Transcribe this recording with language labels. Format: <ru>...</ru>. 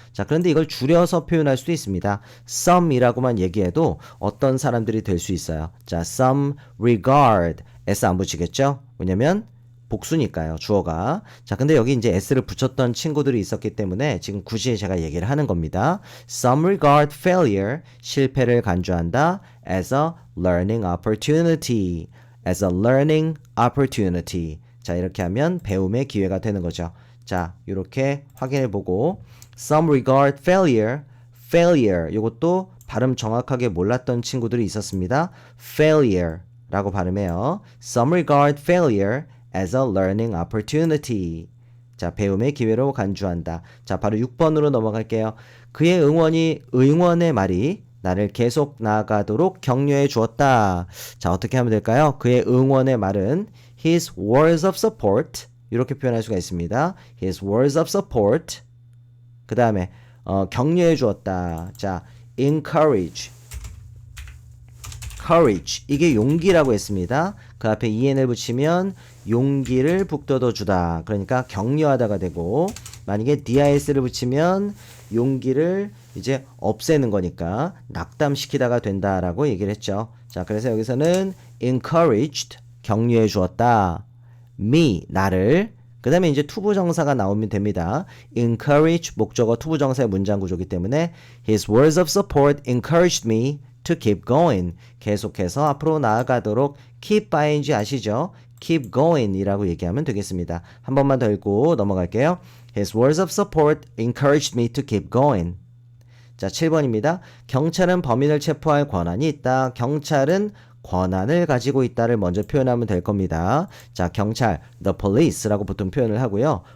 <ko>자, 그런데 이걸 줄여서 표현할 수도 있습니다. some이라고만 얘기해도 어떤 사람들이 될 수 있어요. 자,</ko> <en>some regard</en> <ko>s 안 붙이겠죠? 왜냐면 복수니까요, 주어가. 자, 근데 여기 이제 s를 붙였던 친구들이 있었기 때문에 지금 굳이 제가 얘기를 하는 겁니다.</ko> <en>Some regard failure,</en> <ko>실패를 간주한다,</ko> <en>as a learning opportunity. as a learning opportunity.</en> <ko>자, 이렇게 하면 배움의 기회가 되는 거죠. 자, 이렇게 확인해보고</ko> <en>Some regard failure, failure.</en> <ko>이것도 발음 정확하게 몰랐던 친구들이 있었습니다. failure 라고 발음해요.</ko> <en>Some regard failure as a learning opportunity.</en> <ko>자, 배움의 기회로 간주한다. 자, 바로 6번으로 넘어갈게요. 그의 응원의 말이 나를 계속 나아가도록 격려해 주었다. 자, 어떻게 하면 될까요? 그의 응원의 말은</ko> <en>his words of support</en> <ko>이렇게 표현할 수가 있습니다.</ko> <en>his words of support</en> <ko>그 다음에 격려해 주었다. 자,</ko> <en>encourage courage</en> <ko>이게 용기라고 했습니다. 그 앞에 en을 붙이면 용기를 북돋워 주다. 그러니까 격려하다가 되고 만약에 dis를 붙이면 용기를 이제 없애는 거니까 낙담시키다가 된다라고 얘기를 했죠. 자, 그래서 여기서는 encouraged 격려해 주었다. me 나를 그 다음에 이제 투부정사가 나오면 됩니다.</ko> <en>encourage</en> <ko>목적어 투부정사의 문장 구조이기 때문에</ko> <en>his words of support encouraged me to keep going.</en> <ko>계속해서 앞으로 나아가도록 keep ing 아시죠?</ko> <en>keep going</en> <ko>이라고 얘기하면 되겠습니다. 한 번만 더 읽고 넘어갈게요.</ko> <en>His words of support encouraged me to keep going.</en> <ko>자, 7번입니다. 경찰은 범인을 체포할 권한이 있다. 경찰은 권한을 가지고 있다를 먼저 표현하면 될 겁니다. 자, 경찰,</ko> <en>the police</en> <ko>라고 보통 표현을 하고요.</ko>